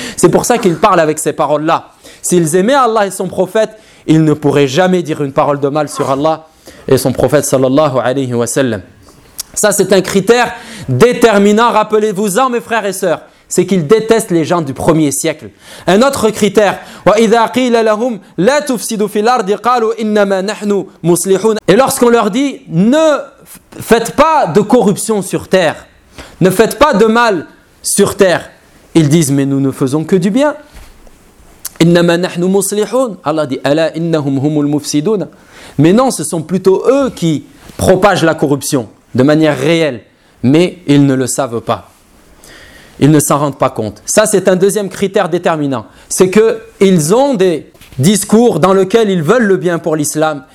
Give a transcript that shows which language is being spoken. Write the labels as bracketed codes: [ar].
[fr] C'est pour ça qu'ils parlent avec ces paroles-là. S'ils aimaient Allah et son prophète, ils ne pourraient jamais dire une parole de mal sur Allah et son prophète sallallahu alayhi wa sallam. Ça c'est un critère déterminant, rappelez-vous-en mes frères et sœurs, c'est qu'ils détestent les gens du premier siècle. Un autre critère, [ar] وَإِذَا قِيلَ لَهُمْ لَا تُفْسِدُوا فِي الْأَرْضِ قَالُوا إِنَّمَا نَحْنُ مُصْلِحُونَ. [fr] Et lorsqu'on leur dit ne faites pas de corruption sur terre, ne faites pas de mal sur terre, ils disent mais nous ne faisons que du bien. [ar] إِنَّمَا نَحْنُ مُصْلِحُونَ. Allah dit أَلَا إِنَّهُمْ هُمُ الْمُفْسِدُونَ. [fr] Mais non, ce sont plutôt eux qui propagent la corruption de manière réelle. Mais ils ne le savent pas. Ils ne s'en rendent pas compte. Ça, c'est un deuxième critère déterminant. C'est qu'ils ont des discours dans lesquels ils veulent le bien pour l'islam.